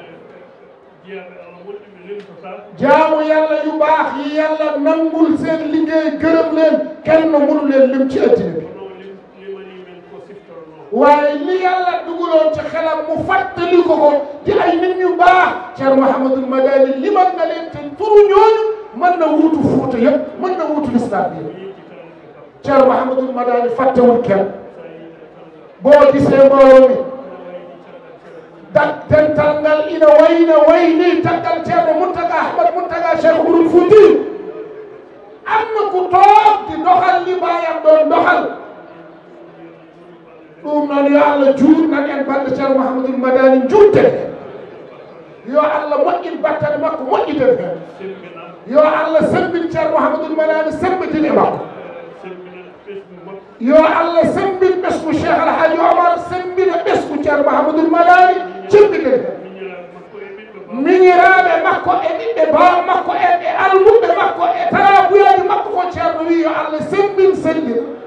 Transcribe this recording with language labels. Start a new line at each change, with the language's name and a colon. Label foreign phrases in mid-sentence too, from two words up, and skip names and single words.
Wolof: jaamu yàlla yu baax yi yàlla nangul seen liggéey gërëm leen kenn mënu leen lim ci addina bi waaye li yàlla dugaloon ci xelam mu fàttali ko di ay nit ñu baax Thierno Mouhamadul Madani limal na leen te turu ñooñu mën na wuutu Fuuta yëpp mën na wuutu lislaam bi Thierno Mouhamadul Madani fàttewul kenn boo gisee mbooloo mi
Fula: dental ngal ina way ni taggal Thierno Mountaga Ahmad Mountaga Cheikh Oumar Fouti
Wolof: am na ku toog di doxal li baayam doon doxal
Fula: ɗum noon yo Allah juutnan en balɗe Thierno Mouhamadul Madani juutte yo Allah moƴƴin battane makko moƴƴiten hen yo Allah sembin Thierno Mouhamadul Madani sembitin e makko yo Allah sembin ɓesgu Cheikh Alhaji Omar sembina ɓesgu Thierno Mouhamadul Madani cembiɗen hen miñiraɓe makko e ɓiɓɓe baw makko e almuɓe makko e tarabuyaji makko ko Thierno wi yo Allah sembin sembina